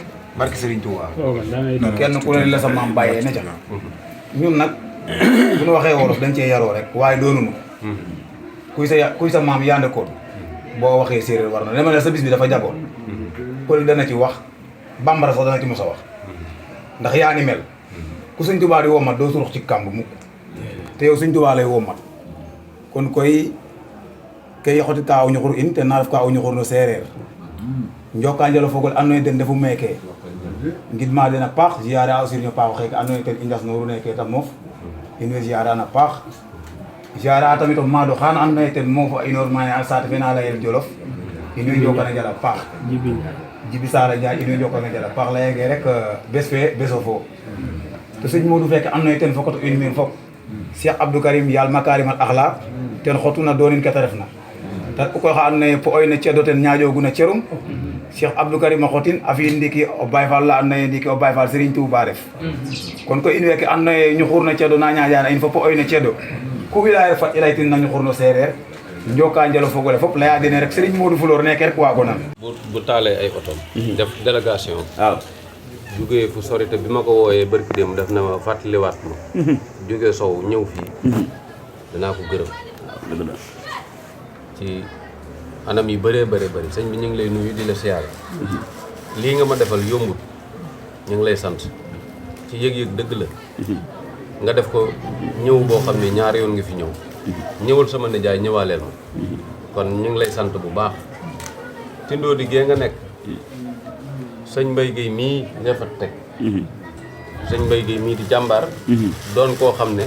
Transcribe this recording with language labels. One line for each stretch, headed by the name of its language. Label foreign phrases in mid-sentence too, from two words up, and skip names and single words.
Wolof: barke Serigne Touba kenn ku ne li la sa maam bàyyee na ca ñun nag bu ñu waxee wolof dañ cee yaroo rek waaye doonunu kuy sa maam yaande koon boo waxee séeréer war na dama ne sa bis bi dafa jagoon pël dana ci wax bambara sax dana ci mos a wax ndax yaa ni mel ku Sëñ Touba di wommat doo surux ci kàmb mukk te yow Sëñ Touba lay wommat kon
Serer: koy kay xoti ka aw ñuxur in te na ref ka aw ñuxur no séeréer njoka njalo fogole andoona yee den ndefu meeke ngidma den a paax ziare a o siriñ o paax oxeeke andoona yee ten i njas-nooru neeke ta moof in way ziare an a paax ziare a tamit o maado xaana andoona yee ten moof a inoor maane a saate fe na layel Jolof in way njokan a njal a paax Jibi Saar a Njaay in way njokan a njal a paax layenge rek bes fe beso fo to sëñ Modou feeke andoona yee ten fokato in meen fop Cheikh Abdou Karim yaal
Arabic: makarim al axlaq
Serer: ten xotuna doonin ke ta refna ta koy xa andoona yee po oyna cedo ten ñaaƴooguna cerum Cheikh Abdou Karim a xotin a fi'in ndiki o Baye Fall la andoona yee ndiki o Baye Fall Serigne Touba ref kon koy in weeke andoona yee ñuxurna cedo na ñaaƴana in fo po oyna cedo ku i laya fat i laytin na ñuxurno seereer njoka njalo fogole fop laya dene rek Serigne Modou Floor neke rek waago nan
Wolof: bu taalee ay otom def délégation waaw jógee fu sori te bi ma ko wooyee barki dem def na ma fàttaliwaat ma jógee sow ñëw fii danaa ko gërëm dëgg la ci anam yu bëree bëri sëñ bi ñu ngi lay nuyu di la siyaare lii nga ma defal yombut ñu ngi lay sant ci yëg-yëg dëgg la nga def ko ñëw boo xam ne ñaari yoon nga fi ñëw ñëwal sama nijaay ñëwaaleel ma kon ñu ngi lay sant bu baax tindoo di gee nga nekk sëñ Mbaye Guèye mii nga fa teg sëñ Mbaye Guèye mii di jàmbaar doon koo xam ne